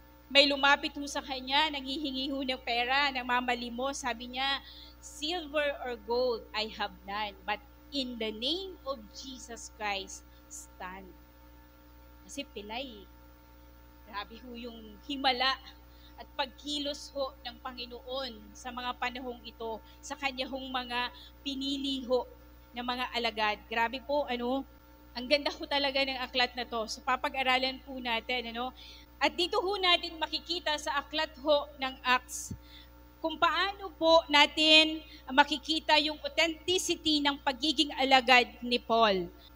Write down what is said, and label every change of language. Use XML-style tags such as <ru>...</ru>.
<tl>May lumapit ho sa kanya, nanghihingi ho ng pera, nangmamalimos. Sabi niya,</tl> <en>silver or gold I have none, but in the name of Jesus Christ, stand.</en> <tl>Kasi pilay. Grabe ho yung himala at pagkilos ho ng Panginoon sa mga panahong ito, sa kanya hong mga pinili ho ng mga alagad. Grabe po, ang ganda ho talaga ng aklat na to. So papag-aralan po natin, At dito ho natin makikita sa aklat ho ng Acts kung paano po natin makikita yung authenticity ng pagiging alagad ni Paul.</tl>